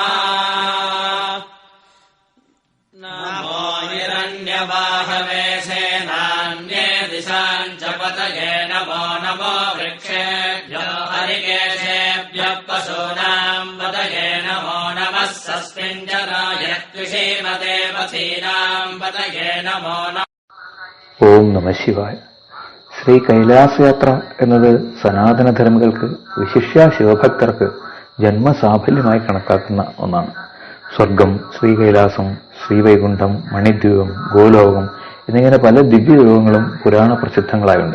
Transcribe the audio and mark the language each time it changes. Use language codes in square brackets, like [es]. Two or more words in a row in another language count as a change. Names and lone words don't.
[sa] नमो हिरण्यवाहवे सेनान्ये दिशाञ्च पतये नमो नमो वृक्षेभ्यो हरिकेशेभ्यः पशूनाम् पतये नमो नमः सस्मिञ्जराय द्विषीमते पथीनाम् पतये नमो नमः। ഓം നമ ശിവായ. [ml] ശ്രീ കൈലാസയാത്ര എന്നത് സനാതനധർമ്മികൾക്ക്, വിശിഷ്യ ശിവഭക്തർക്ക് ജന്മസാഫല്യമായി കണക്കാക്കുന്ന ഒന്നാണ്. സ്വർഗം, ശ്രീകൈലാസം, ശ്രീവൈകുണ്ഠം, മണിദ്വീപം, ഗോലോകം എന്നിങ്ങനെ പല ദിവ്യലോകങ്ങളും പുരാണ പ്രസിദ്ധങ്ങളായുണ്ട്.